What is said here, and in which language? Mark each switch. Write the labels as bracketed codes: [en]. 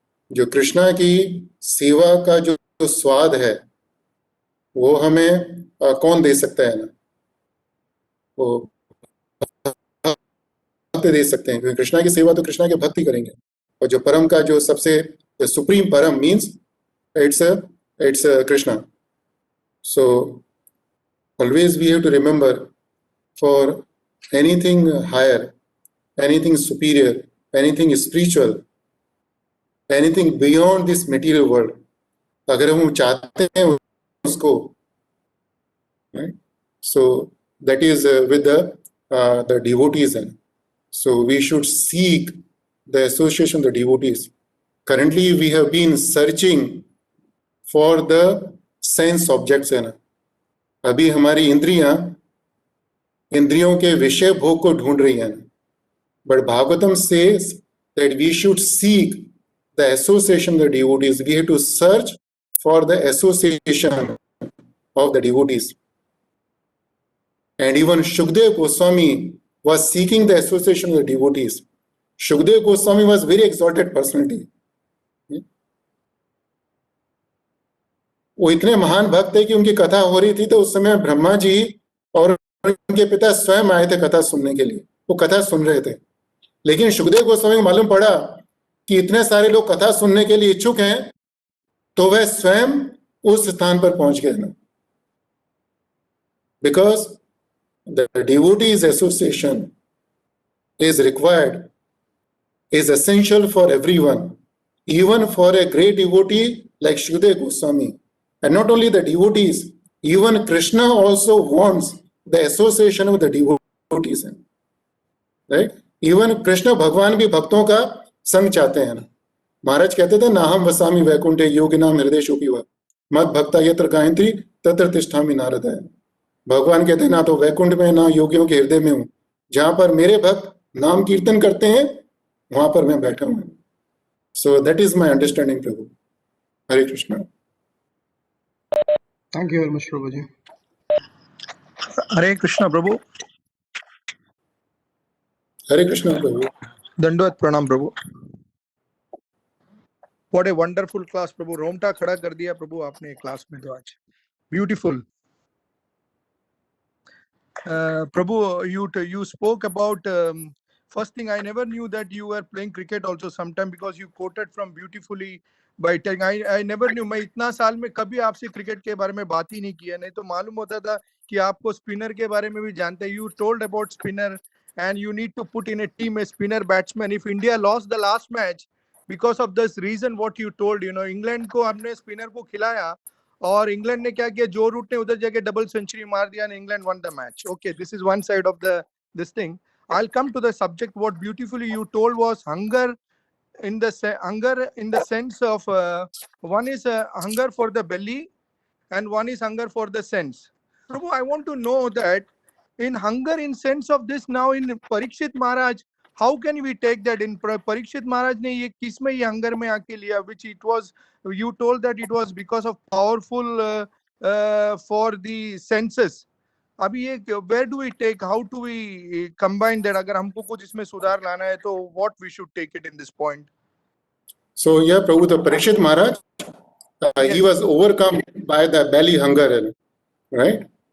[hi] जो कृष्णा की सेवा का जो स्वाद है वो हमें कौन दे सकता है ना? वो भक्त दे सकते हैं, क्योंकि कृष्णा की सेवा तो कृष्णा के भक्त ही करेंगे। और जो परम का जो सबसे सुप्रीम परम means [en] it's Krishna. So always we have to remember, for anything higher, anything superior, anything spiritual, anything beyond this material world, [hi] अगर हम चाहते हैं उसको, [en] right? So that is with the devotees. So we should seek the association of the devotees. Currently we have been searching for the sense objects है ना। [hi] अभी हमारी इंद्रियों के विषय भोग को ढूंढ रही है ना। [en] But Bhagavatam says that we should seek the association of the devotees. We have to search for the association of the devotees. And even Shukdev Goswami was seeking the association of the devotees. Shukdev Goswami was very exalted personality. [hi] वो इतने महान भक्त थे कि उनकी कथा हो रही थी तो उस समय ब्रह्मा जी और उनके पिता स्वयं आए थे कथा सुनने के लिए। वो कथा सुन रहे थे, लेकिन सुखदेव गोस्वामी को मालूम पड़ा कि इतने सारे लोग कथा सुनने के लिए इच्छुक हैं, तो वह स्वयं उस स्थान पर पहुंच गए ना। [en] Because the devotees association is required, is essential for everyone, even for a great devotee like Shukdev Goswami. And not only the devotees, even Krishna also wants the association with the devotees. Right? Even [hi] Krishna Bhagwan भी भक्तों का संग चाहते हैं ना। महाराज कहते थे, [sa] नाहम वसामि वैकुंठे योगिनाम हृदयेषु वा मद भक्ता यत्र गायत्री तत्र तिष्ठामि नारदाय। [hi] भगवान कहते हैं, ना तो वैकुंठ में ना योगियों के हृदय में हूं, जहां पर मेरे भक्त नाम कीर्तन करते हैं वहां पर मैं बैठा हूं। [en] So that is my understanding प्रभु। [hi] Hare Krishna. [en] Thank you very much, Prabhuji. [hi] हरे कृष्णा प्रभु। हरे कृष्णा प्रभु। दंडवत प्रणाम प्रभु। [en] what a wonderful class [hi] प्रभु। रोमटा खड़ा कर दिया प्रभु आपने क्लास में तो आज। [en] Beautiful. Prabhu, you spoke about first thing. I never knew that you were playing cricket also sometime because you quoted from beautifully by telling. I never knew. [hi] मैं इतना साल में कभी आपसे क्रिकेट के बारे में बात ही नहीं किया, नहीं तो मालूम होता था कि आपको स्पिनर के बारे में भी जानते हैं. [en] You told about spinner and you need to put in a team a spinner batsman. If India lost the last match because of this reason what you told, [hi] England को हमने स्पिनर को खिलाया और इंग्लैंड ने क्या किया, जो root ने उधर जाके डबल सेंचुरी मार दिया, England [en] won the match. Okay, this is one side of this thing. I'll come to the subject. What beautifully you told was hunger in the sense of one is hunger for the belly and one is hunger for the sense. Prabhu, I want to know that in hunger in sense of this now in Parikshit Maharaj, how can we take that in Parikshit Maharaj [hi] ne ye किस में ये [en] hunger [hi] में आके लिया, [en] which it was, you told that it was because of powerful for the senses. [hi] अभी ये [en] where do we take, how do we combine that? [hi] अगर हमको कुछ इसमें सुधार लाना है तो [en] what we should take it in this point? So yeah, Prabhu, the Parikshit Maharaj, he was overcome by the belly hunger, right?